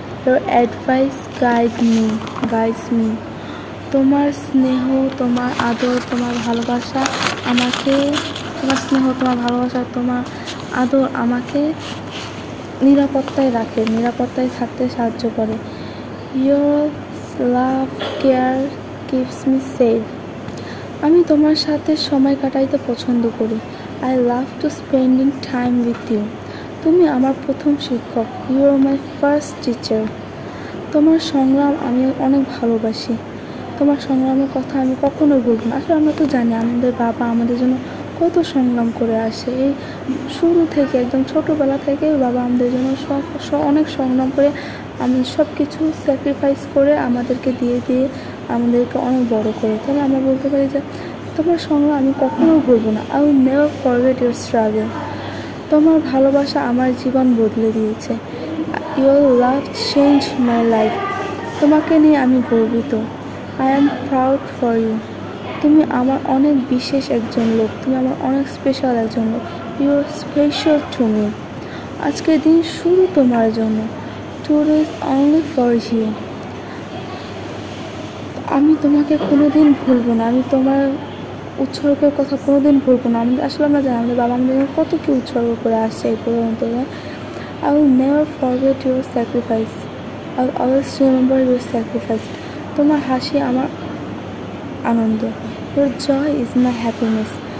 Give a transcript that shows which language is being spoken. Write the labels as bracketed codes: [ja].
[en] Your advice guides me. [bn] তোমার স্নেহ, তোমার আদর, তোমার ভালোবাসা আমাকে, তোমার স্নেহ, তোমার ভালোবাসা, তোমার আদর আমাকে নিরাপত্তায় রাখে, নিরাপত্তায় থাকতে সাহায্য করে। [en] Your love care keeps me safe. [bn] আমি তোমার সাথে সময় কাটাইতে পছন্দ করি। [en] I love to spending time with you. [bn] তুমি আমার প্রথম শিক্ষক। [en] You are my first teacher. [bn] তোমার সংগ্রাম আমি অনেক ভালোবাসি। তোমার সংগ্রামের কথা আমি কখনোই ভুলব না। আসলে আমরা তো জানি আমাদের বাবা আমাদের জন্য কত সংগ্রাম করে আসে। এই শুরু থেকে একদম ছোটোবেলা থেকে বাবা আমাদের জন্য অনেক সংগ্রাম করে, আমি সব কিছু স্যাক্রিফাইস করে আমাদেরকে দিয়ে আমাদেরকে অনেক বড় করে। তাহলে আমরা বলতে পারি যে তোমার সংগ্রাম আমি কখনোই ভুলব না। [en] I will never forget your struggle. [bn] তোমার ভালোবাসা আমার জীবন বদলে দিয়েছে। [en] Your love changed my life. [bn] তোমাকে নিয়ে আমি গর্বিত। [en] I am proud for you. [bn] তুমি আমার অনেক বিশেষ একজন লোক। তুমি আমার অনেক স্পেশাল একজন লোক। [en] You are special to me. [bn] আজকের দিন শুধু তোমার জন্য। [en] Today is only for you. [bn] আমি তোমাকে কোনোদিন ভুলবো না। আমি তোমার উৎসর্গের কথা কোনোদিন ভুলবো না। আসলে আমরা জানি আমাদের বাবা আমাদের কত কি উৎসর্গ করে আসছে এই পর্যন্ত। [en] I will never forget your sacrifice. I will always remember your sacrifice. [bn] তোমার হাসি আমার আনন্দ। [en] Your joy is my happiness.